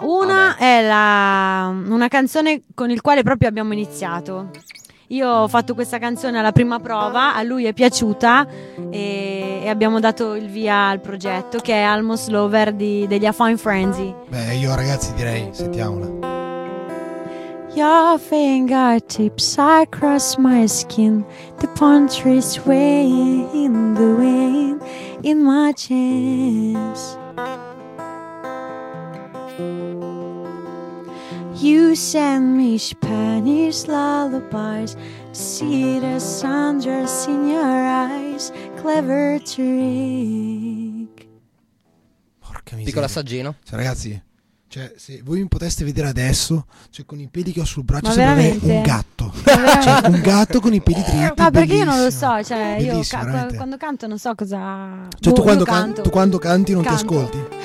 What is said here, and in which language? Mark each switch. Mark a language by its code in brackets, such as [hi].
[it] Una è una canzone con il quale proprio abbiamo iniziato. Io ho fatto questa canzone alla prima prova, a lui è piaciuta e abbiamo dato il via al progetto, che è Almost Lover degli A Fine Frenzy. Beh, io ragazzi direi, sentiamola. [en] Your fingertips across my skin, the palm trees swaying in the wind, in my chains. You send me Spanish lullabies, see the sundress in your eyes, clever trick. [it] Porca miseria. Piccolo assaggino. Cioè, ragazzi, cioè, se voi mi poteste vedere adesso, cioè, con i peli che ho sul braccio, sembra un gatto. Cioè, un gatto con i peli dritti. Ma perché io non lo so, cioè, bellissimo, io quando canto non so cosa. Cioè, tu quando canti, ti ascolti?